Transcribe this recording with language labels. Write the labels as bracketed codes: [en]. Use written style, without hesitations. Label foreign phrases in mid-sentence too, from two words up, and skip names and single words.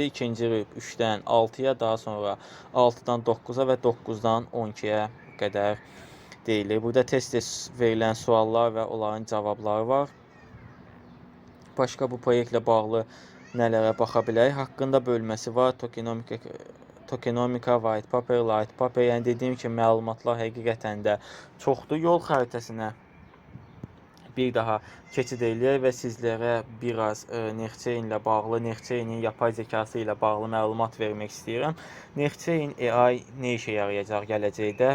[az] İkinci rüb 3-dən 6-ya, daha sonra 6-dan 9-a və 9-dan 12-yə qədər deyilir. Burada tez-tez verilən suallar və onların cavabları var. Başqa bu proyektlə bağlı nələrə baxa bilərik? Haqqında bölməsi var. Tokenomika, [en] white paper, light paper. [az] Yəni dediyim ki, məlumatlar həqiqətən də çoxdur. Yol xəritəsinə bir daha keçid eləyək və sizlərə biraz Nextchain ilə bağlı, Nextchainin [tr] yapay zekası [az] ilə bağlı məlumat vermək istəyirəm. Nextchain AI nə işə yarayacaq gələcəkdə?